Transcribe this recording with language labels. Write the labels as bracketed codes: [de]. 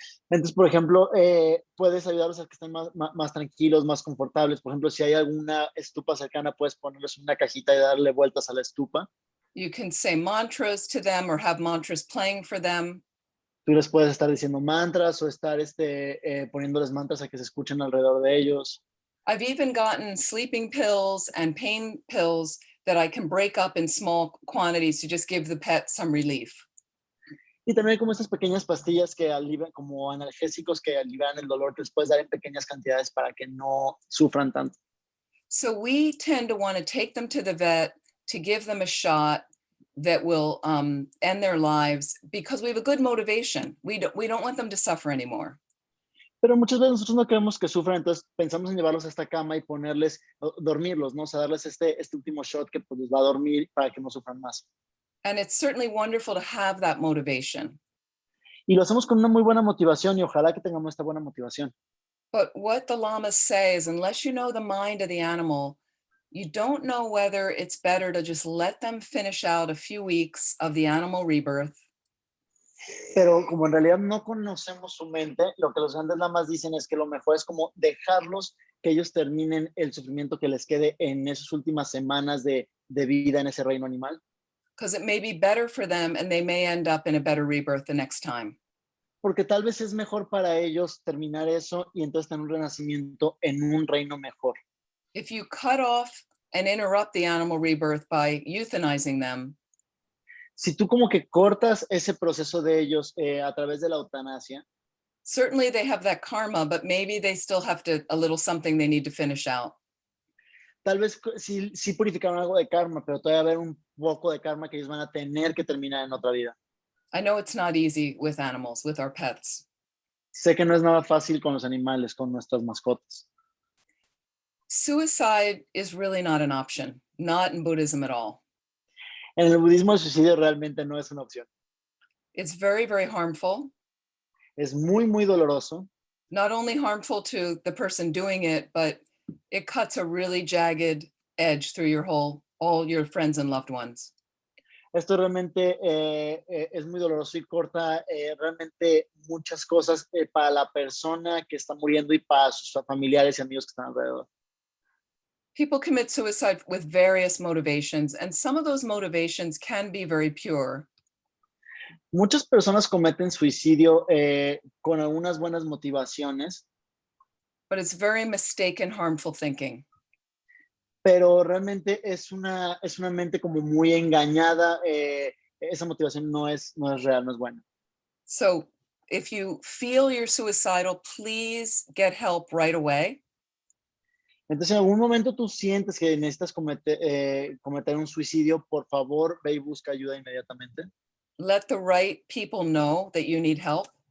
[es] Entonces, por ejemplo, puedes ayudarlos a que estén más tranquilos, más confortables. Por ejemplo, si hay alguna estupa cercana, puedes ponerles una cajita y darle vueltas a la estupa. [en] You can say mantras to them or have mantras playing for them. [es] Tú les puedes estar diciendo mantras o estar poniéndoles mantras a que se escuchen alrededor de ellos. [en] I've even gotten sleeping pills and pain pills that I can break up in small quantities to just give the pet some relief. [es] Y también hay como estas pequeñas pastillas que alivian, como analgésicos que alivian el dolor, que les puedes dar en pequeñas cantidades para que no sufran tanto. [en] So we tend to want to take them to the vet to give them a shot that will end their lives because we have a good motivation. We don't want them to suffer anymore. [es] Pero muchas veces nosotros no queremos que sufran, entonces pensamos en llevarlos a esta cama y dormirlos, ¿no? O sea, darles este último shot que pues, les va a dormir para que no sufran más. [en] And it's certainly wonderful to have that motivation. [es] Y lo hacemos con una muy buena motivación y ojalá que tengamos esta buena motivación. [en] But what the lamas say is unless you know the mind of the animal, you don't know whether it's better to just let them finish out a few weeks of the animal rebirth. [es] Pero como en realidad no conocemos su mente, lo que los grandes lamas dicen es que lo mejor es como dejarlos que ellos terminen el sufrimiento que les quede en esas últimas semanas de vida en ese reino animal. [en] Because it may be better for them and they may end up in a better rebirth the next time. [es] Porque tal vez es mejor para ellos terminar eso y entonces tener un renacimiento en un reino mejor. [en] If you cut off and interrupt the animal rebirth by euthanizing them, [es] si tú como que cortas ese proceso de ellos a través de la eutanasia, [en] certainly they have that karma, but maybe they still have a little something they need to finish out. [es] Tal vez sí purificaron algo de karma, pero todavía va a haber un poco de karma que ellos van a tener que terminar en otra vida. [en] I know it's not easy with animals, with our pets. [es] Sé que no es nada fácil con los animales, con nuestras mascotas. [en] Suicide is really not an option, not in Buddhism at all. [es] En el budismo el suicidio realmente no es una opción. [en] It's very, very harmful. [es] Es muy, muy doloroso. [en] Not only harmful to the person doing it, but it cuts a really jagged edge through all your friends and loved ones. [es] Esto realmente es muy doloroso y corta realmente muchas cosas para la persona que está muriendo y para sus familiares y amigos que están alrededor. [en] People commit suicide with various motivations, and some of those motivations can be very pure. [es] Muchas personas cometen suicidio con algunas buenas motivaciones. [en] But it's very mistaken, harmful thinking. [es] Pero realmente es una mente como muy engañada. Esa motivación no es real, no es buena. [en] So if you feel you're suicidal, please get help right away. [es] Entonces, en algún momento tú sientes que necesitas cometer un suicidio, por favor, ve y busca ayuda inmediatamente. [en] Let the right people know that you need help.